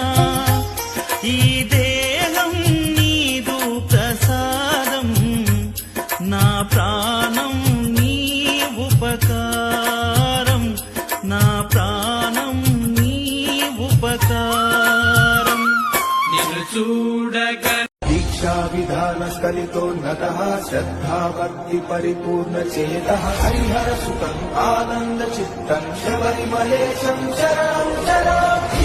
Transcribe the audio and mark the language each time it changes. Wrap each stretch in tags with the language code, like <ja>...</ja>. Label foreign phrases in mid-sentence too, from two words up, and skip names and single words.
<te>ఈ దేహం నీదు ప్రసాదం, నా ప్రాణం నీ ఉపకారం. నా ప్రాణం నీ ఉపకారం. నిన్ను చూడగ</te> <sa>दीक्षा विधान स्खलितोन्नतः श्रद्धा भक्ति परिपूर्ण चेतः हरिहर सुतम् आनन्द चित्तम् शबरिमलेशम् शरणम् शरणम्.</sa>